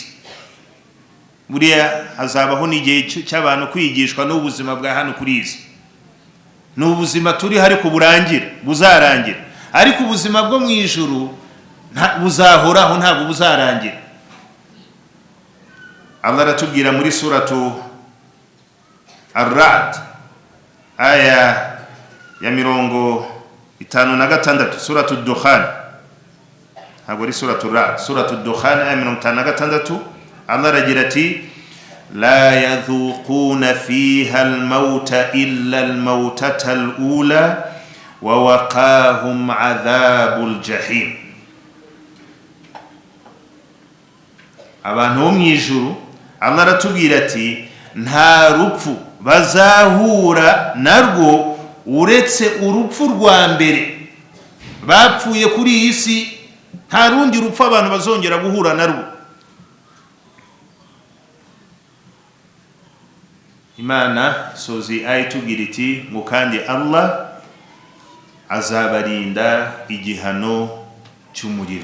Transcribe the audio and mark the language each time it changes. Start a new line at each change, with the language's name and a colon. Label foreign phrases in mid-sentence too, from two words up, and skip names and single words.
Kinyarwanda: Buriya hazabaho n'igihe cy'abantu kwigishwa n'ubuzima bwa hano kuri iyi si. Ni ubuzima turi ariko buzarangira. Ariko ubuzima bwo mu ijuru buzahoraho, ntabwo buzarangira. Allah aratubwira muri suratu Ar-Ra'd aya ya 56, suratu Dukhan, ntabwo ari suratu Ra'd, suratu Dukhan aya 56, Allah aragira ati
Arabic: لا يذوقون فيها الموت إلا الموتة الأولى ووقاهم عذاب الجحيم.
Kinyarwanda: Abantu bo mwijuru Allah aratubwira ati nta rupfu bazahura narwo uretse urupfu rwa mbere bapfuye kuri iyi si. Nta rundi rupfu abantu bazongera guhura narwo. Imana sozi ayitubwira iti ngo kandi Allah azabarinda igihano cy'umuriro.